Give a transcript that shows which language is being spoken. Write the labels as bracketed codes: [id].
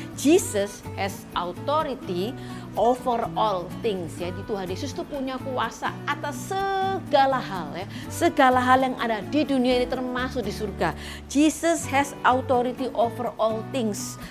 [en] Jesus has authority over all things ya. [id] Di Tuhan Yesus itu punya kuasa atas segala hal ya. Segala hal yang ada di dunia ini termasuk di surga. [en] Jesus has authority over all things.